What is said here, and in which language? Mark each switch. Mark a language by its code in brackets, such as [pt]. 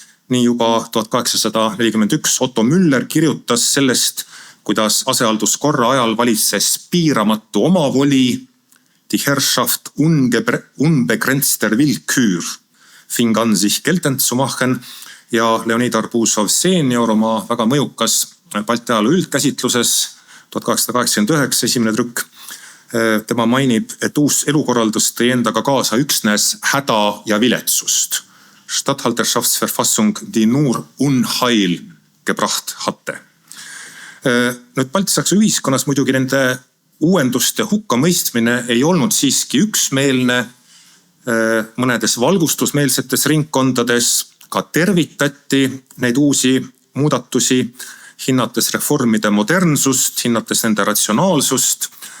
[et] Nii juba 1841 Otto Müller kirjutas sellest, kuidas asehalduskorra ajal valitses piiramatu omavoli, [de] die Herrschaft unbegrenzter Willkür fing an sich geltend zu machen, [et] ja Leonid Arbuzov senior oma väga mõjukas Balti ajaloo üldkäsitluses 1889 esimene trükk. Tema mainib, et uus elukorraldus tõi endaga kaasa üksnes häda ja viletsust. [de] Statthalterschaftsverfassung, die nur Unheil gebracht hatte. [et] Nüüd Balti-Saksa ühiskonnas muidugi nende uuenduste hukkamõistmine ei olnud siiski üksmeelne. Mõnedes valgustusmeelsetes ringkondades ka tervitati neid uusi muudatusi, hinnates reformide modernsust, hinnates nende ratsionaalsust.